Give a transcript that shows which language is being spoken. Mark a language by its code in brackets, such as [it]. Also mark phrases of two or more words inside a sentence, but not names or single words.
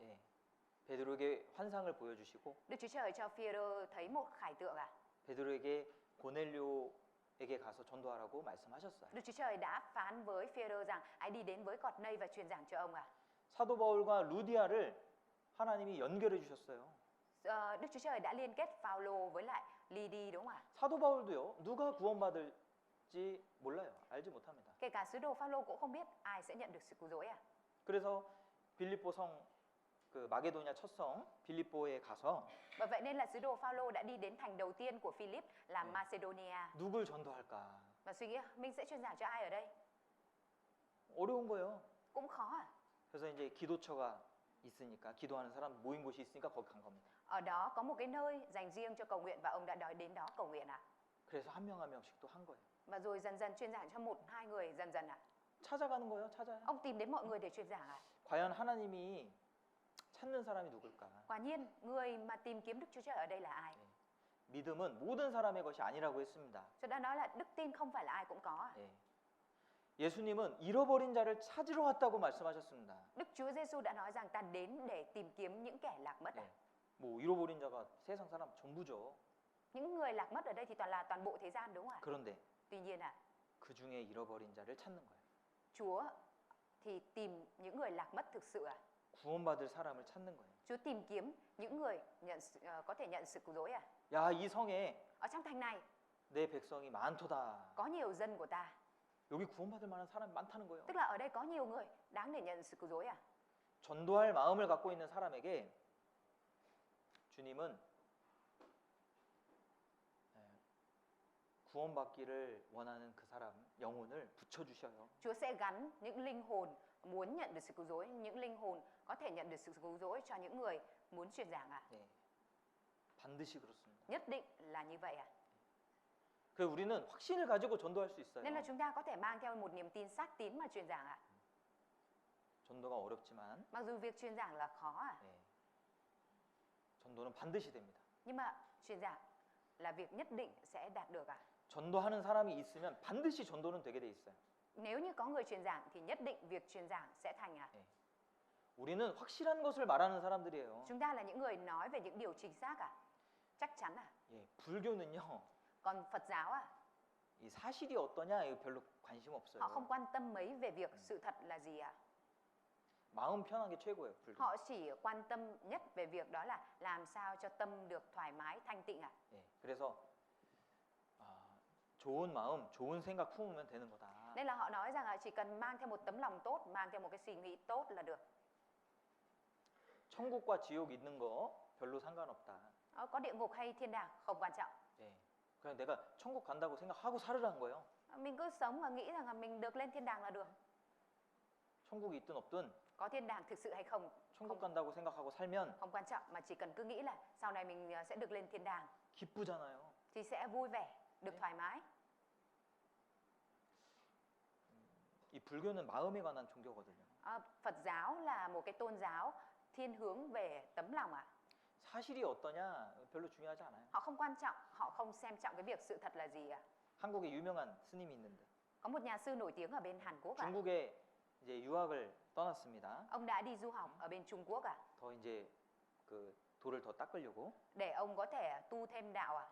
[ko] 베드로에게 환상을 보여주시고 [vi] Đức Chúa Trời cho Phi-e-rơ thấy một khải tượng ạ. [ko] 베드로에게 고넬료에게 가서 전도하라고 말씀하셨어요. [vi] Đức Chúa Trời đã phán với Phi-e-rơ rằng hãy đi đến với Cọt-nây và truyền giảng cho ông ạ. [ko] 사도 바울과 루디아를 하나님이 연결해 주셨어요. [vi] Đức Chúa Trời đã liên kết Phao-lô với lại Ly-đi đúng không ạ? [ko] 사도 바울도요. 누가 구원받을지 몰라요. 알지 못합니다. [vi] Kể cả sứ đồ Phao-lô cũng không biết ai sẽ nhận được sự cứu rỗi ạ. [ko] 그래서 빌립보 그 마게도냐 첫 성 빌립보에 가서 [vi] Bởi vậy nên là sứ đồ Phao-lô đã đi đến thành đầu tiên của Philip là Macedonia [ko] 누굴 전도할까? [vi] và suy nghĩ mình sẽ truyền giảng cho ai ở đây? [ko] 어려운 거예요. [vi] Cũng khó ạ. [ko] 그래서 이제 기도처가 있으니까 기도하는 사람 모인 곳이 있으니까 거기 간 겁니다. [vi] Ở đó có một cái nơi dành riêng cho cầu nguyện và ông đã đến đó cầu nguyện ạ. [ko] 그래서 한 명씩 또 한 거예요. [vi] Và rồi dần dần truyền giảng cho một hai người dần dần ạ. [ko] 찾아가는 거예요. 찾아요. [vi] Ông tìm đến mọi người để truyền giảng ạ. [ko] 과연 하나님이 찾는 사람이 누굴까? [vi] Quả nhiên người mà tìm kiếm Đức Chúa Trời ở đây là ai? [ko] 믿음은 모든 사람의 것이 아니라고 했습니다. [vi] Tôi đã nói là đức tin không phải là ai cũng có ạ. [ko] 예수님은 잃어버린 자를 찾으러 왔다고 말씀하셨습니다. [vi] Đức Chúa Giêsu đã nói rằng ta đến để tìm kiếm những kẻ lạc mất ạ. [ko] 뭐 잃어버린 자가 세상 사람 전부죠. [vi] Những người lạc mất ở đây thì toàn bộ thế gian đúng không ạ? [ko] 그런데 [vi] Tuy nhiên ạ, [ko] 그 중에 잃어버린 자를 찾는 거예요. [vi] Chúa thì tìm những người lạc mất thực sự ạ. [ko] 구원받을 사람을 찾는 거예요. [vi] Chúa tìm kiếm những người có thể nhận sự cứu rỗi à? [ko] 야, 이 성에 [vi] Ở trong thành này [ko] 내 백성이 많도다. [vi] có nhiều dân của ta. [ko] 여기 구원받을 만한 사람이 많다는 거예요. [vi] Tức là ở đây có nhiều người đáng để nhận sự cứu rỗi à? [ko] 전도할 마음을 갖고 있는 사람에게 주님은 구원받기를 원하는 그 사람 영혼을 붙여주셔요. [vi] Chúa sẽ gắn những linh hồn muốn nhận được sự cứu rỗi, những linh hồn có thể nhận được sự cứu rỗi cho những người muốn truyền giảng à? [ko] 네, 반드시 그렇습니다. [vi] Nhất định là như vậy à? [ko] 그래서 우리는 확신을 가지고 전도할 수 있어요. [vi] Nên là chúng ta có thể mang theo một niềm tin xác tín mà truyền giảng à? [ko] 전도가 어렵지만 [vi] Mặc dù việc truyền giảng là khó à? [ko] 네, 전도는 반드시 됩니다. [vi] Nhưng mà truyền giảng là việc nhất định sẽ đạt được à? [ko] 전도하는 사람이 있으면 반드시 전도는 되게 돼 있어요. [vi] Nếu như có người truyền giảng thì nhất định việc truyền giảng sẽ thành à? [ko] 우리는 확실한 것을 말하는 사람들이에요. [vi] Chúng ta là những người nói về những điều chính xác à? Chắc chắn à? [ko] 예, 불교는요, [vi] Còn Phật giáo à? [ko] 이 사실이 어떠냐 이거 별로 관심 없어요. [vi] Họ không quan tâm mấy về việc sự thật là gì à? [ko] 마음 편한 게 최고예요. 불교. [vi] Họ chỉ quan tâm nhất về việc đó là làm sao cho tâm được thoải mái, thanh tịnh à? [ko] 예, 그래서 좋은 마음, 좋은 생각 품으면 되는 거다. [vi] Nên là họ nói rằng là chỉ cần mang theo một tấm lòng tốt, mang theo một cái suy nghĩ tốt là được. [ko] 천국과 지옥 있는 거 별로 상관없다. [vi] Có địa ngục hay thiên đàng không quan trọng. [ko] 예, 그냥 내가 천국 간다고 생각하고 살으라는 거예요. [vi] Mình cứ sống và nghĩ rằng là mình được lên thiên đàng là được. [ko] 천국이 있든 없든 [vi] Có thiên đàng thực sự hay không [ko] 천국 간다고 생각하고 살면 [vi] không quan trọng, mà chỉ cần cứ nghĩ là sau này mình sẽ được lên thiên đàng [ko] 기쁘잖아요. [vi] thì sẽ vui vẻ, được thoải mái. [ko] 이 불교는 마음에 관한 종교거든요. [vi] Phật giáo là một cái tôn giáo thiên hướng về tấm lòng à? [ko] 사실이 어떠냐 별로 중요하지 않아요. [vi] Họ không quan trọng, họ không xem trọng cái việc sự thật là gì à? [ko] 한국에 유명한 스님이 있는데 [vi] Có một nhà sư nổi tiếng ở bên Hàn Quốc à? [ko] 중국에 이제 유학을 떠났습니다. [vi] Ông đã đi du học ở bên Trung Quốc à? [ko] 더 이제 그 돌을 더 닦으려고. [vi] Để ông có thể tu thêm đạo à?